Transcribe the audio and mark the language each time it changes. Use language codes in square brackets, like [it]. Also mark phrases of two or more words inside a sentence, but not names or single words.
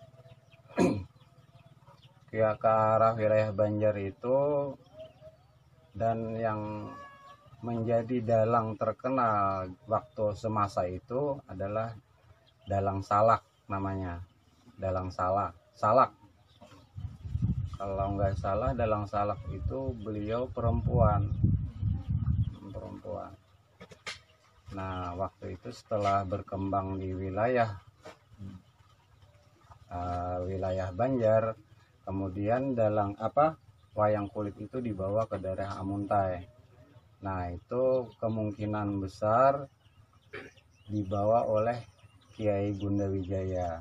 [id] Ke arah wilayah Banjar itu, dan yang menjadi dalang terkenal waktu semasa itu adalah Dalang Salak namanya. Dalang Salak. Kalau nggak salah Dalang Salak itu beliau perempuan. Nah, waktu itu setelah berkembang di wilayah Banjar, kemudian wayang kulit itu dibawa ke daerah Amuntai. Nah, itu kemungkinan besar dibawa oleh Kiai Gundawijaya.